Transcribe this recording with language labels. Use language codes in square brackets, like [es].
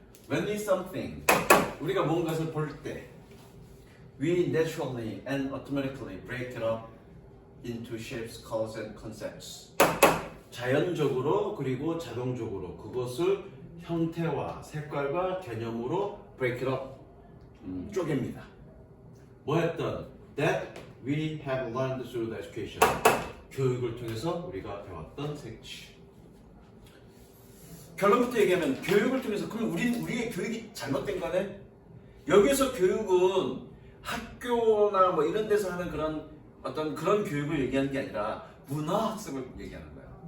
[en] When we something, [ko] 우리가 뭔가를 볼 때, [en] we naturally and automatically break it up into shapes, colors, and concepts. [ko] 자연적으로 그리고 자동적으로 그것을 형태와 색깔과 개념으로 [en] break it up, [ko] 쪼갭니다. 뭐였던? [en] That we have learned through the education. [ko] 교육을 통해서 우리가 배웠던 색치. 결론부터 얘기하면 교육을 통해서 그럼 우리의 교육이 잘못된 거네? 여기서 교육은 학교나 뭐 이런 데서 하는 그런 어떤 그런 교육을 얘기하는 게 아니라 문화학습을 얘기하는 거야.